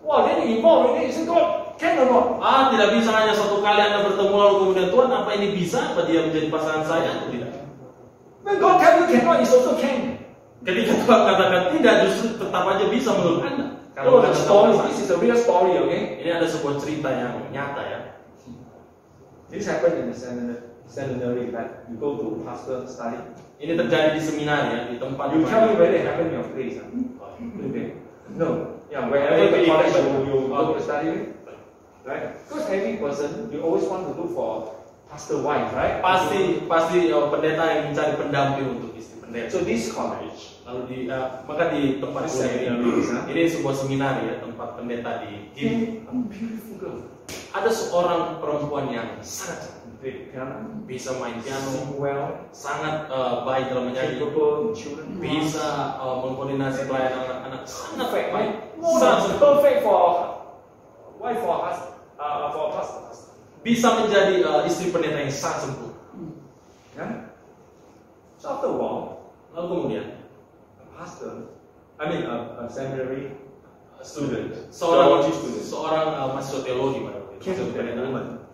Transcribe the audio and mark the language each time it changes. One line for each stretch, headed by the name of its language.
English: Then you involve in it. You say, God, can or not?
Indonesian: Tidak bisa hanya satu kali Anda bertemu lalu kemudian Tuhan, apa ini bisa? Apa dia menjadi pasangan saya atau tidak?
English: When God tell you cannot, it's also can.
Indonesian: Ketika Tuhan katakan tidak, justru tetap aja bisa menurut Anda. Oh, Anda
English: the story.
Indonesian: tahu
English: This is a real story, okay?
Indonesian: ini ada sebuah cerita yang nyata ya.
English: This happened in the seminary that you go to pastor study.
Indonesian: Ini terjadi di seminar ya, di tempat.
English: You tell me whether it happened in your place. Okay. No. Yeah, wherever the college you go to study, right? Because every person, you always want to look for pastor wife, right?
Indonesian: Pasti pendeta yang mencari pendamping untuk istri pendeta.
English: So this college,
Indonesian: Lalu maka di tempat kuliah ini sebuah seminar ya, tempat pendeta di
English: a beautiful girl.
Indonesian: Ada seorang perempuan yang sangat
English: Play piano,
Indonesian: bisa main piano,
English: sing well,
Indonesian: sangat baik dalam menyanyi,
English: capable children.
Indonesian: bisa mengkoordinasi pelayanan anak-anak, sangat
English: Perfect,
Indonesian: baik,
English: right? Sounds perfect for wife for us, for pastor.
Indonesian: bisa menjadi istri pendeta yang sangat sempurna.
English: Yeah. So after a while,
Indonesian: Lalu kemudian
English: a pastor, a seminary student, theology student,
Indonesian: seorang mahasiswa teologi pada waktu
English: came
Indonesian: itu,
English: to that woman.